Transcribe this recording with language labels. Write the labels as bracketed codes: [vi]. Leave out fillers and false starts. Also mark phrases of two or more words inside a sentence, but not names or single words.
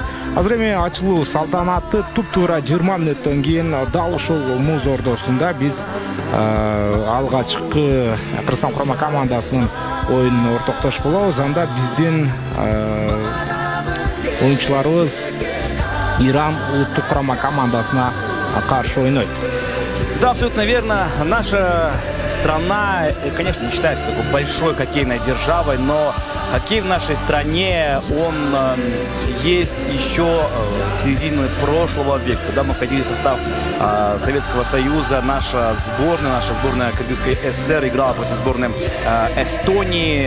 [ky] Азыр эми ачылуу салтанаты туп-туура 20 мүнөттөн кийин дал ушул муз ордосунда биз алгачкы Кыргызстан курама командасынын оюнуна ортоктош болобуз. Анда биздин оюнчуларыбыз Иран улуттук курама командасына каршы ойнойт. [ru] Да, абсолютно верно. Наша страна, конечно, не считается такой большой хоккейной державой, но хоккей в нашей стране, он есть еще с середины прошлого века. Когда мы входили в состав Советского Союза, наша сборная Кыргызской ССР играла против сборной Эстонии.